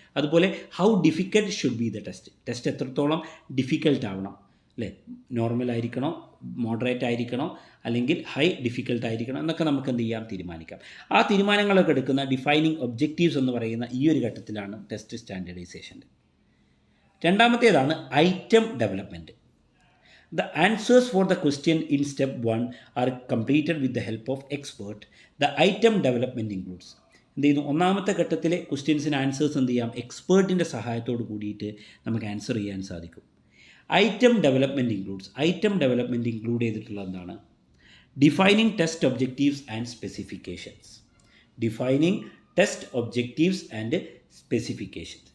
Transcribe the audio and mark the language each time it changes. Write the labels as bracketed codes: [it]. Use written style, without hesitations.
[ml] അതുപോലെ [en] How difficult should be the test. [ml] Test എത്രത്തോളം difficult ആവണം, അല്ലേ, നോർമൽ ആയിരിക്കണോ, മോഡറേറ്റ് ആയിരിക്കണോ, അല്ലെങ്കിൽ ഹൈ ഡിഫിക്കൽട്ട് ആയിരിക്കണം എന്നൊക്കെ നമുക്ക് എന്ത് ചെയ്യാം തീരുമാനിക്കാം. ആ തീരുമാനങ്ങളൊക്കെ എടുക്കുന്ന ഡിഫൈനിങ് ഒബ്ജക്റ്റീവ്സ് എന്ന് പറയുന്ന ഈ ഒരു ഘട്ടത്തിലാണ് test സ്റ്റാൻഡേർഡൈസേഷൻ്റെ. രണ്ടാമത്തേതാണ് item development. [en] The answers for the question in step 1 are completed with the help of expert. The item development includes. [ml] എന്ത് ചെയ്യുന്നു, ഒന്നാമത്തെ ഘട്ടത്തിലെ ക്വസ്റ്റ്യൻസിന് ആൻസേഴ്സ് എന്ത് ചെയ്യാം, എക്സ്പേർട്ടിൻ്റെ സഹായത്തോട് കൂടിയിട്ട് നമുക്ക് ആൻസർ ചെയ്യാൻ സാധിക്കും. [en] Item development includes. Item development include [ml] ചെയ്തിട്ടുള്ളത് എന്താണ്, [en] Defining test objectives and specifications. Defining test objectives and specifications.